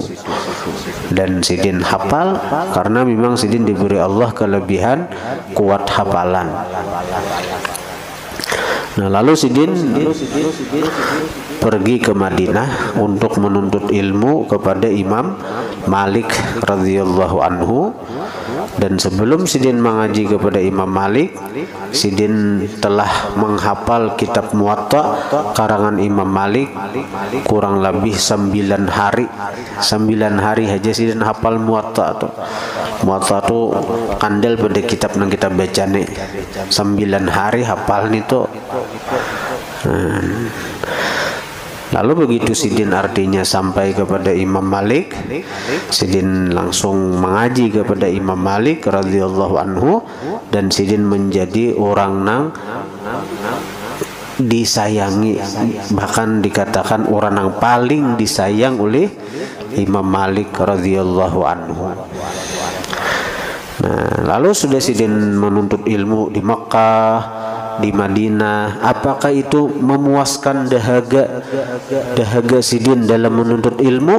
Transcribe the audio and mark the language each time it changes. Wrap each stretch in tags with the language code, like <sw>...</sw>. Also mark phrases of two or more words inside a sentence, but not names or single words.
<bjn>Dan sidin hafal karena memang sidin diberi Allah kelebihan kuat hafalan. Nah, lalu sidin pergi ke Madinah untuk menuntut ilmu kepada Imam Malik</bjn> <ar>رضي الله عنه.</ar> <bjn>Dan sebelum sidin mengaji kepada Imam Malik, sidin telah menghafal kitab Muwatta karangan Imam Malik kurang lebih 9 hari. 9 hari aja sidin hafal Muwatta tuh. Muwatta tuh kandel pada kitab nang kita baca nih. 9 hari hafal nih tuh. Lalu begitu sidin artinya sampai kepada Imam Malik, sidin langsung mengaji kepada Imam Malik</bjn> <ar>رضي الله عنه,</ar> <bjn>dan sidin menjadi orang nang disayangi, bahkan dikatakan orang yang paling disayang oleh Imam Malik</bjn> <ar>رضي الله عنه.</ar> <bjn>Nah, lalu sudah sidin menuntut ilmu di Mekah, di Madinah, apakah itu memuaskan dahaga sidin dalam menuntut ilmu?</bjn>